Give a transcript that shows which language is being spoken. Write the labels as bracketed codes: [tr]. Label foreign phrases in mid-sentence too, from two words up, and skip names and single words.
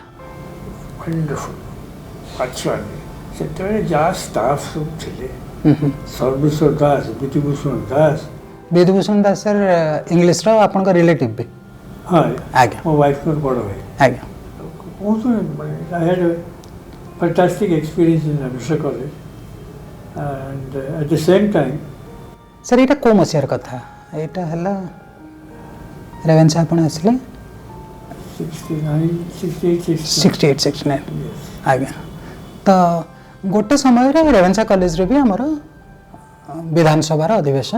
[or] ୱଣ୍ଡରଫୁଲ୍ ଆଚ୍ଛା ସେତେବେଳେ ଯାହା ଷ୍ଟାଫ୍ ସବୁ ଥିଲେ ସର୍ବେଶ୍ୱର ଦାସ ବିଭୂଷଣ ଦାସ ବିଧୁଭୂଷଣ ଦାସ ସାର୍ ଇଂଲିଶର ଆପଣଙ୍କ ରିଲେଟିଭ୍ ବି ହଁ ଆଜ୍ଞା ମୋ ୱାଇଫ୍ଙ୍କର ବଡ଼ ଭାଇ ଆଜ୍ଞା କୁହନ୍ତୁ [en] I had a fantastic experience in Abhishek College and at the same time [or] ସାର୍ ଏଇଟା କେଉଁ ମସିହାର କଥା ଏଇଟା ହେଲା ରେଭେନ୍ସା ଆପଣ ଆସିଲେ 69, 68, 68 69 yes. ଆଜ୍ଞା ତ ଗୋଟେ ସମୟରେ ରେଭେନ୍ସା କଲେଜରେ ବି ଆମର ବିଧାନସଭାର ଅଧିବେଶନ